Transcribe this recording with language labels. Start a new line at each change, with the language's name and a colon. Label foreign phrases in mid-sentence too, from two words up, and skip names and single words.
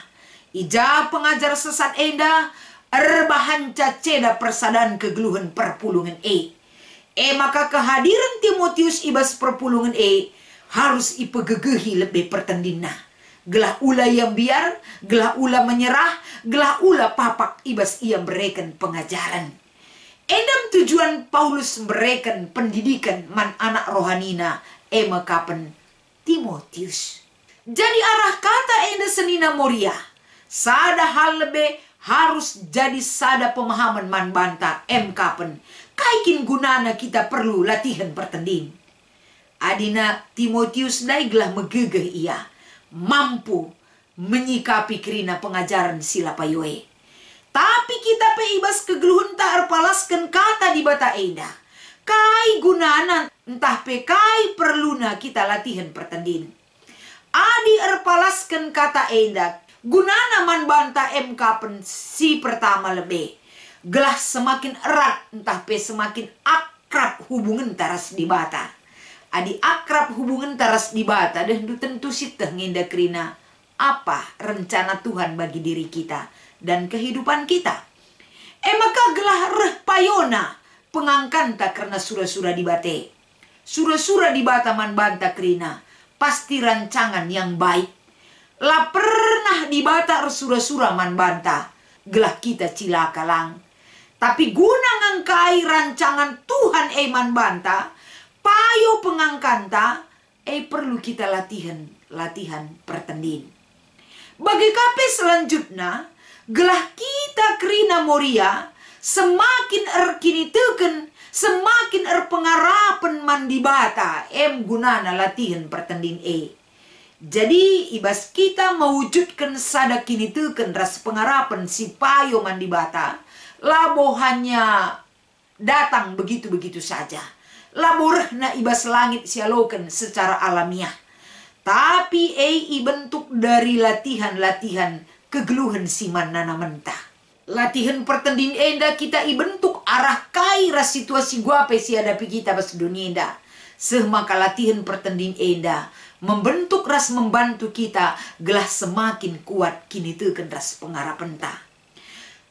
Batak Karo: Ija pengajar sesat enda erbahan caceda persadaan kegeluhan perpulungan maka kehadiran Timotius ibas perpulungan harus ipegegehi lebih pertendina. Gelah ula yang biar, gelah ula menyerah, gelah ula papak ibas ia berikan pengajaran. Endam tujuan Paulus
Indonesian: berikan pendidikan
Batak Karo: man anak rohanina kapan Timotius. Jadi arah kata enda senina Moria, sada hal lebih harus jadi sada pemahaman man banta kapan kaikin gunana kita perlu latihan pertending. Adina Timotius daiglah megegeh ia
Indonesian: mampu menyikapi
Batak Karo: kerina pengajaran sila payoe. Tapi kita pe ibas kegeluhun tak erpalaskan kata di bata enda. Kai gunana entah pe kai perluna kita latihan pertending. Adi erpalaskan kata enda gunana man banta kapan si pertama lebih. Gelah semakin erat entah pe semakin akrab hubungan taras di bata. Adi akrab hubungan taras di bata dan tentu siteh ngenda kerina
Indonesian: apa rencana Tuhan bagi diri kita dan kehidupan kita.
Batak Karo: Maka gelah reh payona pengangkanta karena sura-sura di bate. Sura-sura di bata man banta kerina
Indonesian: pasti rancangan yang baik.
Batak Karo: Lah pernah di bata sura-sura man banta gelah kita cilaka lang. Tapi guna ngangkai rancangan Tuhan man banta, payo pengangkanta, perlu kita latihan pertendin. Bagi kape selanjutnya, gelah kita kerina Moria, semakin erkini teken, semakin erpengarapan mandi bata, gunana latihan pertendin Jadi ibas kita mewujudkan sada kini teken ras pengarapan si payo mandi bata, labo
Indonesian: hanya datang begitu-begitu saja.
Batak Karo: Labo rehna ibas langit sialokan
Indonesian: secara alamiah. Tapi bentuk dari latihan-latihan
Batak Karo: kegeluhan siman nana mentah. Latihan pertendin enda kita bentuk arah kai ras situasi guape si hadapi kita pas dunia enda. Semaka latihan pertendin enda membentuk ras membantu kita gelah semakin kuat kini teken ras pengarapan ta.